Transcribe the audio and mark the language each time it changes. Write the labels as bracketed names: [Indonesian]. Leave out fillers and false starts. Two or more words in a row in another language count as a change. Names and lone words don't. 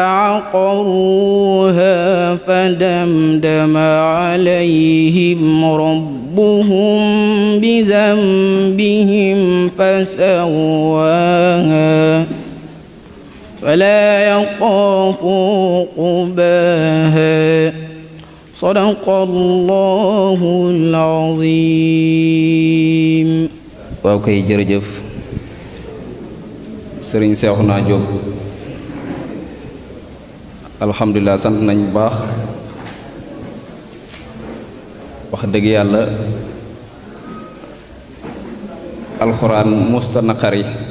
[Arabic] فعقروها فدمدم عليهم ربهم بذنبهم فسواها فلا يخاف عقباها صدق الله العظيم. [Wolof] waaw kay jërëjëf sëriñ Seexuna Jóob alhamdulilah sant nañ bu baax wax dëgg yàlla alxuraan musta naqari